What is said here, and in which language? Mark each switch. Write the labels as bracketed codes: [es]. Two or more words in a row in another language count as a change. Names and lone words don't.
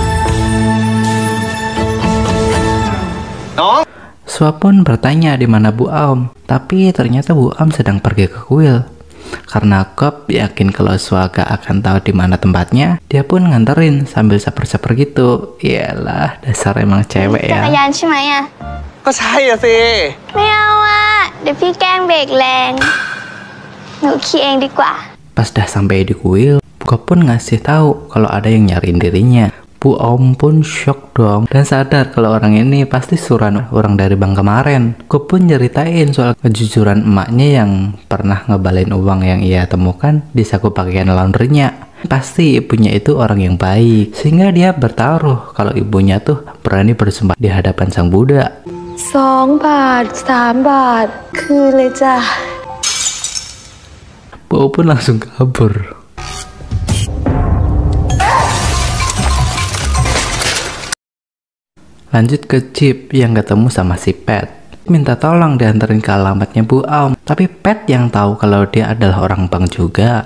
[id] Sua pun bertanya di mana Bu Aum, tapi ternyata Bu Aum sedang pergi ke kuil. Karena Gop yakin kalau Sua gak akan tahu di mana tempatnya, dia pun nganterin sambil saper-saper gitu. Iyalah, dasar emang cewek ya. [th] ก็ใช่อะสิ ไม่เอาอะเดี๋ยวพี่แกล้งเบรกแรงหนูขี่เองดีกว่า [id] Pas dah sampai di kuil, Gop pun ngasih tahu kalau ada yang nyariin dirinya. Bu Aum pun shock dong dan sadar kalau orang ini pasti suran orang dari bank kemarin. Gop pun nyeritain soal kejujuran emaknya yang pernah ngebalin uang yang ia temukan di saku pakaian laundrynya. Pasti ibunya itu orang yang baik, sehingga dia bertaruh kalau ibunya tuh berani bersumpah di hadapan sang Buddha. [th] 2 บาท 3 บาท คืนเลยจ้ะ [id] Bu Aum pun langsung kabur. Lanjut ke Cip yang ketemu sama si Pet. Minta tolong dianterin ke alamatnya Bu Aum. Tapi Pet yang tahu kalau dia adalah orang bank juga.